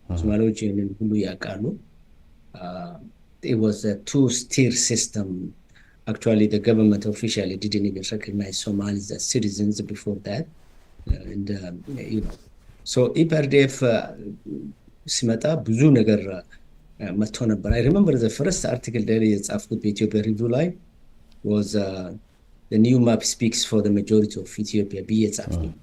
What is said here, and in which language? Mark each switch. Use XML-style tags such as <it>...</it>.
<am>ሶማሌዎች ይህንን ሁሉ ያውቃሉ።</am> <en>It was a two-tier system. Actually, the government officially didn't even recognize Somalis as citizens before that. And, so</en> <am>EPRDF ሲመጣ ብዙ ነገር መጥቶ ነበር.</am> <en>I remember the first article there</en> <am>የጻፍኩት በኢትዮጵያ ሪቪው ላይ</am> <en>was the new map speaks for the majority of Ethiopia</en> <am>ብዬ ጻፍኩት.</am>